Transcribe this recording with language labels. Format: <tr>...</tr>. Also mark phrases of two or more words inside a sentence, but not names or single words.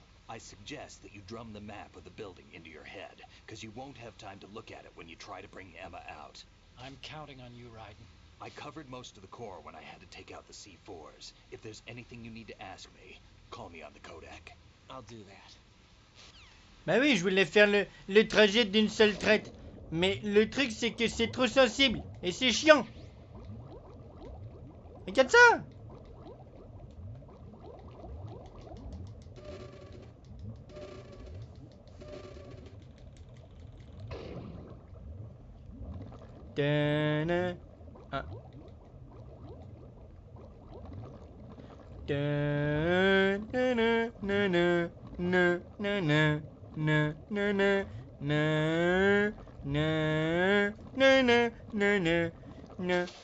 <en>I suggest that you drum the map of the building into your head, because you won't have time to look at it when you try to bring Emma out. I'm counting on you, Raiden. I covered most of the core when I had to take out the C4s. If there's anything you need to ask me, call me on the Kodak. I'll do that.</en> <fr>Bah oui, je voulais faire le trajet d'une seule traite. Mais le truc, c'est que c'est trop sensible. Et c'est chiant. Regarde ça. Ta-na. Ah. Ta-na-na-na-na. Na na na na na na na na na na na na.</fr>